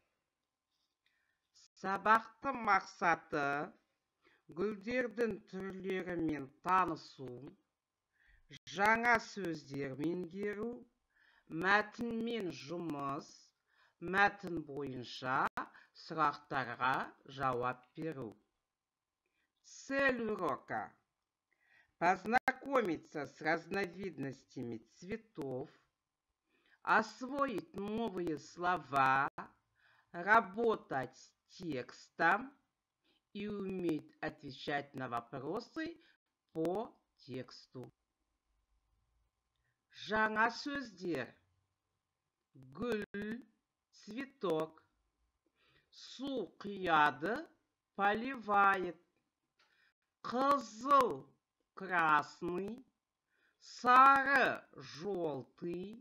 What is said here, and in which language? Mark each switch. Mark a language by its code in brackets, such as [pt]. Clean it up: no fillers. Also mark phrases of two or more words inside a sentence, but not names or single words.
[kk] Сабақтың мақсаты гүлдердің түрлерімен танысу, жаңа сөздер меңгеру, мәтінмен жұмыс, мәтін бойынша сұрақтарға жауап беру. [ru] Цель урока – познакомиться с разновидностями цветов, освоить новые слова, работать с текстом и уметь отвечать на вопросы по тексту. [kk] Жаңа сөздер: гүл, цветок. Су құяды, поливает. Қызыл, красный. Сары, желтый.